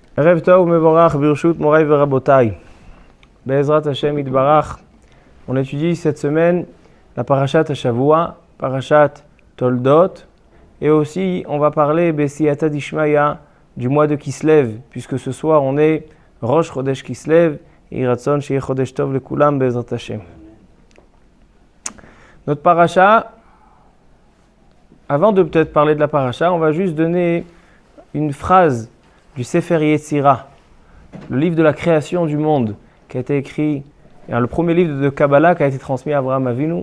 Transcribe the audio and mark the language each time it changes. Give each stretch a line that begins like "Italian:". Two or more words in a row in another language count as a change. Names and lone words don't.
Hebrew: ערב טוב מבורך ברשות מורי ורבותי. בעזרת השם יתברך.
French: On étudie cette semaine la
Hebrew: פרשת השבוע, פרשת תולדות,
French: et aussi on va parler
Aramaic: בסייעתא דשמיא
French: du mois de Kislev, puisque ce soir on est
Hebrew: ראש חודש כסלו,
French: et
Hebrew: רצון שיהיה חודש טוב לכולם בעזרת השם.
French: Notre Parasha, avant de peut-être parler de la Parasha, on va juste donner une phrase du Sefer Yetzira, le livre de la création du monde, qui a été écrit, le premier livre de Kabbalah qui a été transmis à Abraham Avinu.